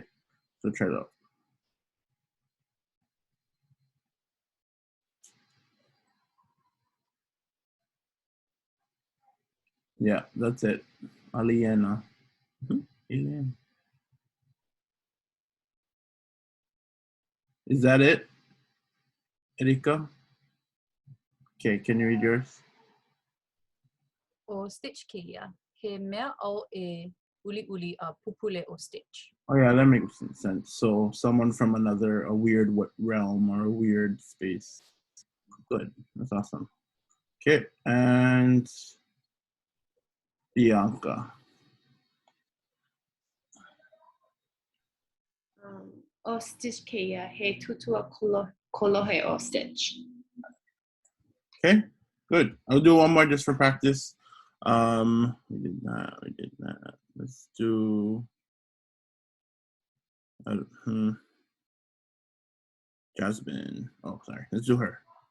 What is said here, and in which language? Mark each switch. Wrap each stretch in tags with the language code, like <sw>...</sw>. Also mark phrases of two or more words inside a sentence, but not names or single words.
<en>So try it out. Yeah, that's it. Aliena. Alien. Is that it, Erika? Okay, can you read yours?</en> <haw>O stitch keia, he mea au e uli uli a pupule o stitch.</haw> <en>Oh yeah, that makes sense. So someone from a weird realm or a weird space. Good, that's awesome. Okay, and Bianca.</en> <haw>O stitch keia, he tutua kolohe o stitch.</haw> <en>Okay, good. I'll do one more just for practice. We did that. Let's do Jasmine. Oh, sorry. Let's do her.</en>